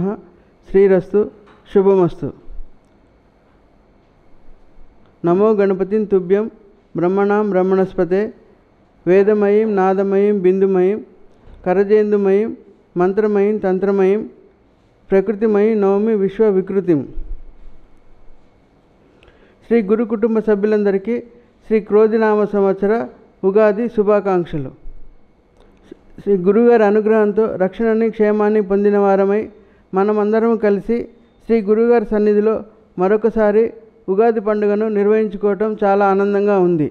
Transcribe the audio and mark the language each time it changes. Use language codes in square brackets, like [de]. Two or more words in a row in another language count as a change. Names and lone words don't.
[sa] श्रीरस्तु शुभमस्तु। नमो गणपतिं तुभ्यं ब्रह्मणां ब्रह्मणस्पते वेदमयीं नादमयीं बिंदुमयीं करजेन्दुमयीं मंत्रमयीं तंत्रमयीं प्रकृतिमयीं नवमी विश्व विकृतिं। [te] శ్రీ గురు కుటుంబ సభ్యులందరికీ శ్రీ క్రోధినామ సంవత్సర ఉగాది శుభాకాంక్షలు. శ్రీ గురుగారి అనుగ్రహంతో రక్షణని క్షేమాన్ని పొందిన వారమై మనమందరం కలిసి శ్రీ గురుగారి సన్నిధిలో మరొకసారి ఉగాది పండుగను నిర్వహించుకోవటం చాలా ఆనందంగా ఉంది.